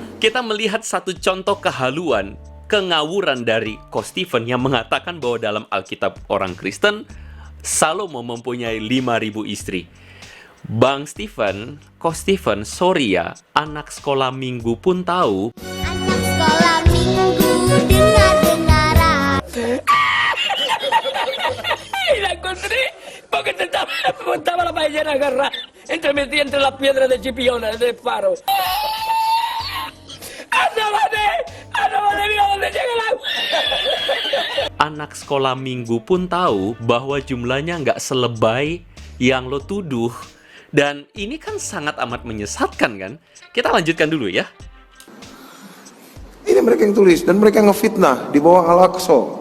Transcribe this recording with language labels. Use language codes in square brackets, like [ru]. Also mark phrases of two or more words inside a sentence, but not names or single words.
[id] Kita melihat satu contoh kehaluan, kengawuran dari Ko Stephen yang mengatakan bahwa dalam Alkitab orang Kristen, Salomo mempunyai 5.000 istri. Bang Stephen, Ko Stephen, sorry ya, anak sekolah minggu pun tahu. Anak sekolah minggu dengar-dengaran. [es] La encontré porque estaba la ballena agarrada metida entre las piedras de Chipiona, del faro. ¡Ándale, mira dónde llega el agua! [id] Anak sekolah minggu pun tahu bahwa jumlahnya nggak selebay yang lo tuduh. Dan ini kan sangat amat menyesatkan kan? Kita lanjutkan dulu ya. Ini mereka yang tulis dan mereka ngefitnah di bawah Al-Aqsa.